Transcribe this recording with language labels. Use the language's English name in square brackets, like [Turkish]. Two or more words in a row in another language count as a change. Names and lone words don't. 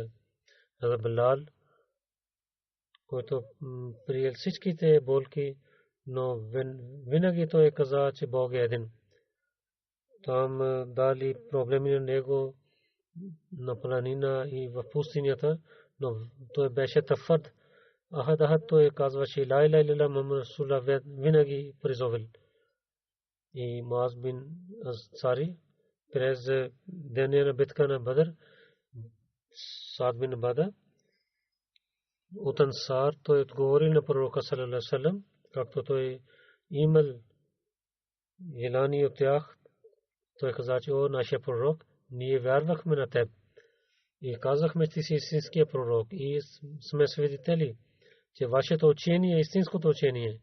[Bulgarian] Хазрат Билал, който приел всичките болки, но винаги той каза, че Бог е един. там дали проблеми на него на планина и в пустинята, но той беше твърд. Ахад той казваше [Arabic] لا إله إلا الله محمد رسول الله [Bulgarian] винаги призовал. И Муаз бин Ансари през деня на битка на Бадр, Саад бин Бада от Ансар, той отговори на пророка [Arabic] صلى الله عليه وسلم, [Bulgarian] както той имал желание от тях. Той каза, че о нашия пророк, ние вярвахме на теб и казахме, че ти си истинския пророк и сме свидетели, че вашето учение е истинското учение.